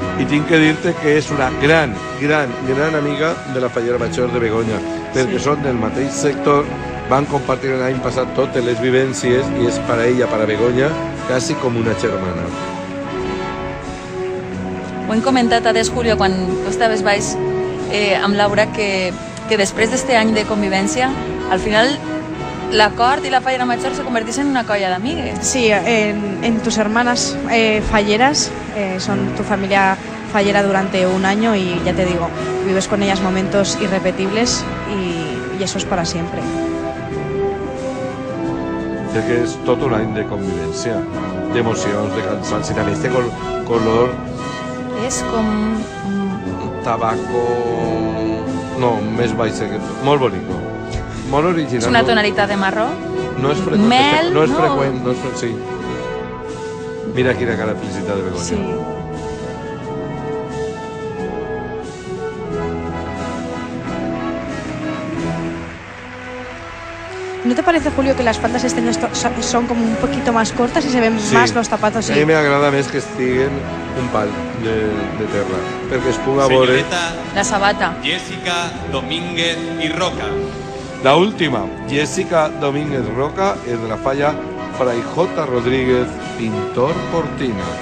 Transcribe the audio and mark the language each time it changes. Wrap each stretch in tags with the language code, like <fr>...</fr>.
<ca>I tinc que dir-te que és una gran amiga de la Fallera Major de Begoña, perquè són del mateix sector, van compartir l'any passat totes les vivències i és per a ella, per a Begoña, quasi com una germana. Ho hem comentat a Des Julio quan tu estaves baix amb Laura que després d'este any de convivència, al final la Cort y la Fallera Major se converteixen en una colla d'amigues.</ca> <es>Sí, en tus hermanas falleras, son tu familia fallera durante un año y ya te digo, vives con ellas momentos irrepetibles y eso es para siempre.</es> <ca>Crec que és tot un any de convivència, d'emocions, de cansanci, també este color... És com... tabaco... No, més baix, molt bonic. Molt original. És una tonalitat de marró? No és freqüent. Mel, no és freqüent, no és freqüent, sí. Mira quina cara de felicitat de Begoña. Sí.</ca> <es>¿No te parece, Julio, que las faldas este año son como un poquito más cortas y se ven más los zapatos? Sí.</es> <ca>A mi m'agrada més que estiguen un pal de terra, perquè es puga veure... La sabata. Jessica Domínguez y Roca. La última, Jessica Domínguez Roca, és de la Falla Fray J. Rodríguez, pintor Cortina.</ca>